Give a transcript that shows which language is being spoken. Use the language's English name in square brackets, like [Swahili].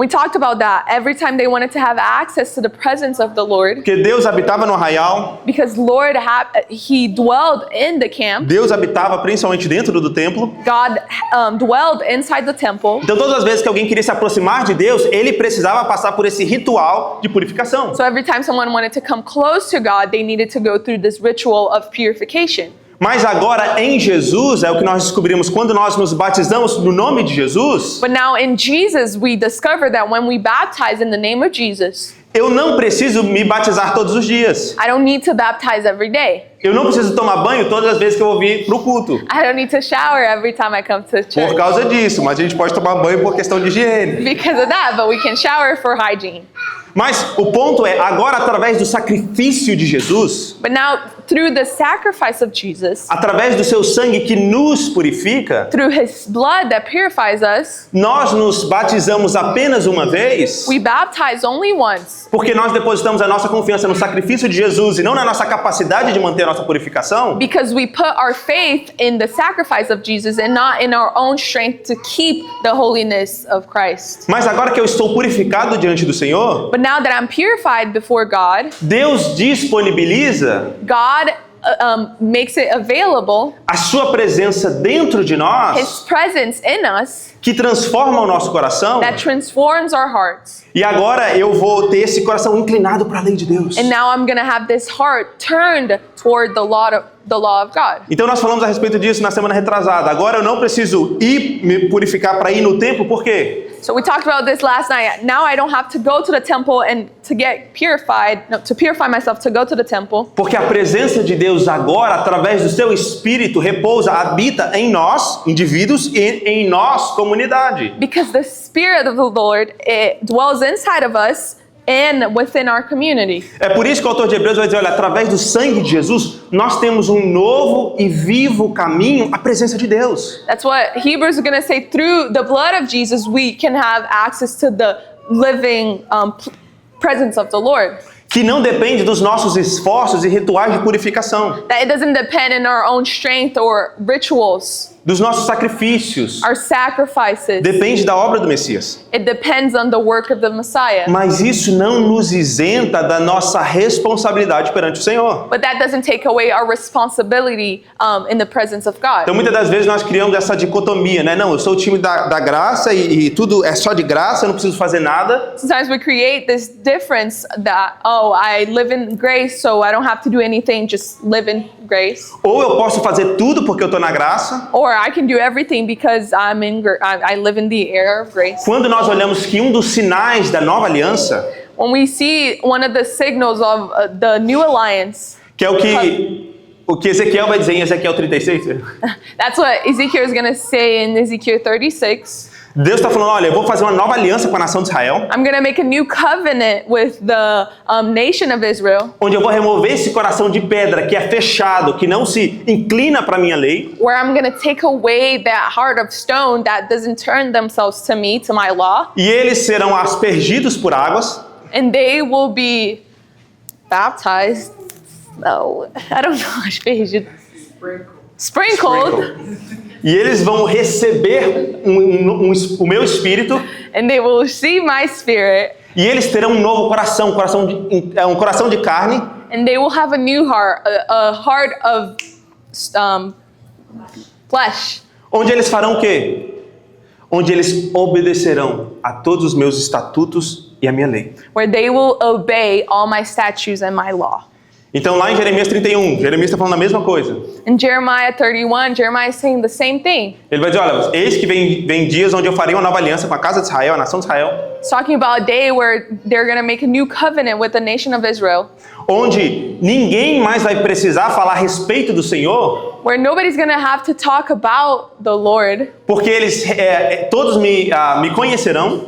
[English] We talked about that every time they wanted to have access to the presence of the Lord. [Portuguese] Porque Deus habitava no arraial. [English] Because Lord, He dwelled in the camp. [Portuguese] Deus habitava principalmente dentro do templo. [English] God dwelled inside the temple. [Portuguese] Então todas as vezes que alguém queria se aproximar de Deus, ele precisava passar por esse ritual de purificação. [English] So every time someone wanted to come close to God, they needed to go through this ritual of purification. [Portuguese] Mas agora em Jesus, é o que nós descobrimos quando nós nos batizamos no nome de Jesus. [English] But now in Jesus, we discover that when we baptize in the name of Jesus, [Portuguese] eu não preciso me batizar todos os dias. [English] I don't need to baptize every day. [Portuguese] Eu não preciso tomar banho todas as vezes que eu vou vir pro culto. [English] I don't need to shower every time I come to church. [Portuguese] Por causa disso, mas a gente pode tomar banho por questão de higiene. [English] Because of that, but we can shower for hygiene. [Portuguese] Mas o ponto é, agora através do sacrifício de Jesus, [English] But now, through the sacrifice of Jesus, [Portuguese] através do seu sangue que nos purifica, [English] through His blood that purifies us, [Portuguese] nós nos batizamos apenas uma vez, [English] we baptize only once. [Portuguese] porque nós depositamos a nossa confiança no sacrifício de Jesus e não na nossa capacidade de manter a nossa purificação. [English] Because we put our faith in the sacrifice of Jesus and not in our own strength to keep the holiness of Christ. [Portuguese] Mas agora que eu estou purificado diante do Senhor, [English] But now that I'm purified before God, [Portuguese] Deus disponibiliza [English] God makes it available, [Portuguese] a sua presença dentro de [English] His [Portuguese] nós, [English] presence in us, [Portuguese] que transforma o nosso coração. [English] that transforms our hearts. [Portuguese] E agora eu vou ter esse coração inclinado para a lei de Deus. [English] And now I'm going to have this heart turned toward the law of God. [Portuguese] Então nós falamos a respeito disso na semana retrasada. Agora eu não preciso ir me purificar para ir no templo, por quê? [English] So we talked about this last night. Now I don't have to go to the temple and to get purified, no, to purify myself to go to the temple. [Portuguese] Porque a presença de Deus agora, através do seu Espírito, repousa, habita em nós, indivíduos, e em nós, comunidade. [English] Because the Spirit of the Lord, it dwells inside of us and within our community. [Portuguese] É por isso que o autor de Hebreus vai dizer, olha, através do sangue de Jesus, nós temos um novo e vivo caminho à presença de Deus. [English] That's what Hebrews are going to say. Through the blood of Jesus, we can have access to the living presence of the Lord. [Portuguese] Que não depende dos nossos esforços e rituais de purificação. [English] That it doesn't depend on our own strength or rituals. [Portuguese] dos nossos sacrifícios, [English] our sacrifices. [Portuguese] depende da obra do Messias. [English] It depends on the work of the Messiah. [Portuguese] Mas isso não nos isenta da nossa responsabilidade perante o Senhor. [English] But that doesn't take away our responsibility in the presence of God. [Portuguese] Então muitas das vezes nós criamos essa dicotomia, né? Não, eu sou o time da graça e tudo é só de graça, eu não preciso fazer nada. [English] Sometimes we create this difference that, oh, I live in grace, so I don't have to do anything, just live in grace. [Portuguese] Ou eu posso fazer tudo porque eu estou na graça. [English] Or I can do everything because I live in the era of grace. [Portuguese] Quando nós olhamos que um dos sinais da nova aliança, [English] When we see one of the signals of the new alliance, [Portuguese] que é o que Ezequiel vai dizer em Ezequiel 36, [English] that's what Ezekiel is going to say in Ezekiel 36. [Portuguese] Deus está falando, olha, eu vou fazer uma nova aliança com a nação de Israel, [English] I'm going to make a new covenant with the nation of Israel, [Portuguese] onde eu vou remover esse coração de pedra que é fechado, que não se inclina para a minha lei, [English] where I'm going to take away that heart of stone that doesn't turn themselves to me, to my law, [Portuguese] e eles serão aspergidos por águas, [English] and they will be baptized. No, I don't know. Sprinkled. [Portuguese] e eles vão receber o meu espírito, [English] And they will receive my spirit, [Portuguese] e eles terão um novo coração, um coração de carne, [English] and they will have a new heart, a heart of flesh, [Portuguese] onde eles farão o quê? Onde eles obedecerão a todos os meus estatutos e a minha lei. [English] where they will obey all my statutes and my law. [Portuguese] Então lá em Jeremias 31, Jeremias está falando a mesma coisa. [English] In Jeremiah 31, Jeremiah is saying the same thing. [Portuguese] Ele vai dizer, olha, eis que vem dias onde eu farei uma nova aliança com a casa de Israel, a nação de Israel, [English] It's talking about a day where they're going to make a new covenant with the nation of Israel, [Portuguese] onde ninguém mais vai precisar falar a respeito do Senhor, [English] where nobody's going to have to talk about the Lord, [Portuguese] porque eles todos me conhecerão